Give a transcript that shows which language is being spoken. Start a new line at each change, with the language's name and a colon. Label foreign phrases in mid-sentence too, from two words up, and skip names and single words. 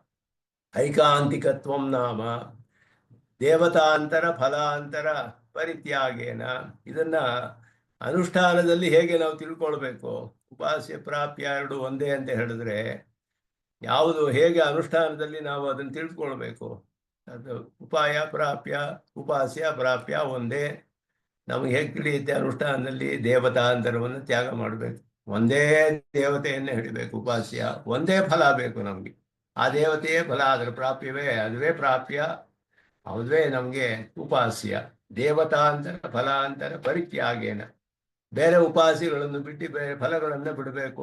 Sanskrit: ಐಕಾಂತಿಕತ್ವಂ ನಾಮ ದೇವತಾಂತರ ಫಲಾಂತರ ಪರಿತ್ಯಾಗೇನ.
Kannada: ಇದನ್ನ ಅನುಷ್ಠಾನದಲ್ಲಿ ಹೇಗೆ ನಾವು ತಿಳ್ಕೊಳ್ಬೇಕು? ಉಪಾಸ್ಯ ಪ್ರಾಪ್ಯ ಎರಡು ಒಂದೇ ಅಂತ ಹೇಳಿದ್ರೆ ಯಾವುದು ಹೇಗೆ ಅನುಷ್ಠಾನದಲ್ಲಿ ನಾವು ಅದನ್ನು ತಿಳ್ಕೊಳ್ಬೇಕು? ಅದು ಉಪಾಯ ಪ್ರಾಪ್ಯ, ಉಪಾಸ್ಯ ಪ್ರಾಪ್ಯ ಒಂದೇ. ನಮಗೆ ಹೇಗೆ ತಿಳಿಯುತ್ತೆ? ಅನುಷ್ಠಾನದಲ್ಲಿ ದೇವತಾಂತರವನ್ನು ತ್ಯಾಗ ಮಾಡಬೇಕು, ಒಂದೇ ದೇವತೆಯನ್ನೇ ಹಿಡಿಬೇಕು. ಉಪಾಸ್ಯ ಒಂದೇ ಫಲ ಬೇಕು ನಮಗೆ, ಆ ದೇವತೆಯೇ ಫಲ, ಅದರ ಪ್ರಾಪ್ಯವೇ ಅದುವೇ ಪ್ರಾಪ್ಯ, ಅದುವೇ ನಮಗೆ ಉಪಾಸ್ಯ.
Sanskrit: ದೇವತಾಂತರ ಫಲಾಂತರ ಪರಿತ್ಯಾಗೇನ,
Kannada: ಬೇರೆ ಉಪಾಸಿಗಳನ್ನು ಬಿಟ್ಟು ಬೇರೆ ಫಲಗಳನ್ನು ಬಿಡಬೇಕು.